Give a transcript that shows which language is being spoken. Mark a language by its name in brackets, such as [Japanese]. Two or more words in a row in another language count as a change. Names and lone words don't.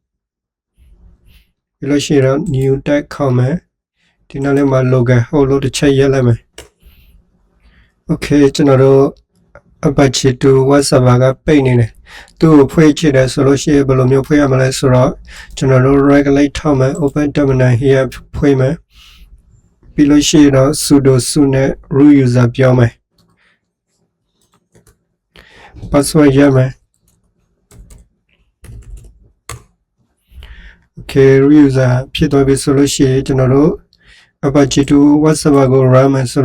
[Burmese] ပြီးလို့ရှိရင်တော့ [English] new tab [Burmese] ခေါ်မယ်ဒီနောက်လေးမှာ [English] local host [Burmese] လို့တစ်ချက်ရေးလိုက်မယ် Okay ကျွန်တော်တို့ [English] Apache 2.1 server [Burmese] ကပိတ်နေတယ်သူ့ကိုဖွင့်ကြည့်တယ်ဆိုလို့ရှိရင်ဘယ်လိုမျိုးဖွင့်ရမလဲဆိုတော့ကျွန်တော်တို့ regulate ထောက်မယ် [English] open terminal here [Burmese] ဖွင့်မယ်ပြီးလို့ရှိရင်တော့ [English] sudo su [Burmese] နဲ့ [English] root user [Burmese] ပြောမယ် password ရမယ် Okay [English] root user [Burmese] ဖြစ်သွားပြီဆိုလို့ရှိရင်ကျွန်တော်တို့ [English] Apache 2.1 server [Burmese] ကို run မယ်ဆို